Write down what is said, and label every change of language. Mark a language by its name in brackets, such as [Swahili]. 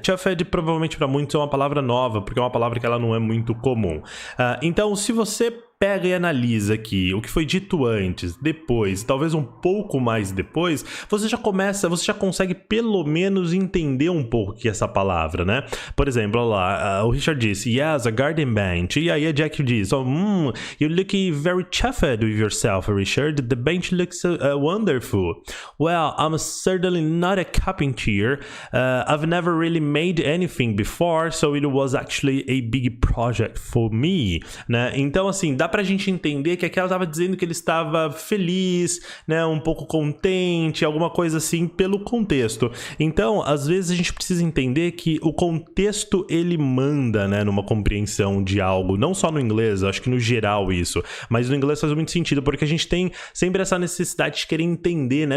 [Portuguese] Chuffed provavelmente para muitos é uma palavra nova, porque é uma palavra que ela não é muito comum. Então, se você pega e analisa aqui o que foi dito antes, depois, talvez um pouco mais depois, você já consegue pelo menos entender um pouco o que é essa palavra, né? Por exemplo, olha lá, o Richard disse, [English] yes, a garden bench. [Portuguese] E aí a Jack diz, [English] you look very chuffed with yourself, Richard. The bench looks wonderful. Well, I'm certainly not a carpenter. I've never really made anything before, so it was actually a big project for me, [Portuguese] né? Então, assim, dá pra gente entender que aqui ela tava dizendo que ele estava feliz, né? Um pouco contente, alguma coisa assim, pelo contexto. Então, às vezes a gente precisa entender que o contexto, ele manda, né? Numa compreensão de algo, não só no inglês, acho que no geral isso, mas no inglês faz muito sentido, porque a gente tem sempre essa necessidade de querer entender, né?